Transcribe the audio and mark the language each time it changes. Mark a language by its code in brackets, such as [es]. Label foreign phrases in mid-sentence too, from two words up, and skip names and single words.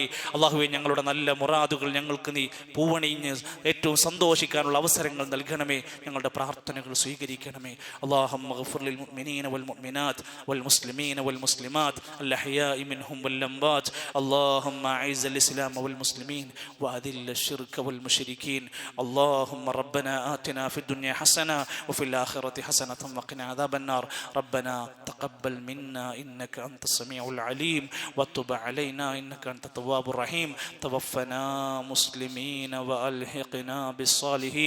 [ml] അള്ളാഹുവെ, ഞങ്ങളുടെ നല്ല മുറാദുകൾ ഞങ്ങൾക്ക് നീ പൂവണിഞ്ഞ് ഏറ്റവും സന്തോഷിക്കാനുള്ള അവസരങ്ങൾ നൽകണമേ. ഞങ്ങളുടെ പ്രാർത്ഥനകൾ സ്വീകരിക്കണമേ. [ar] اللهم اغفر للمؤمنين والمؤمنات والمسلمين والمسلمات الأحياء منهم والأموات. اللهم أعز الإسلام والمسلمين وأذل الشرك والمشركين. اللهم ربنا آتنا في الدنيا حسنة وفي الآخرة حسنة وقنا عذاب النار. ربنا تقبل منا إنك أنت السميع العليم وتب علينا إنك أنت التواب الرحيم. توفنا مسلمين وألحقنا بالصالحين.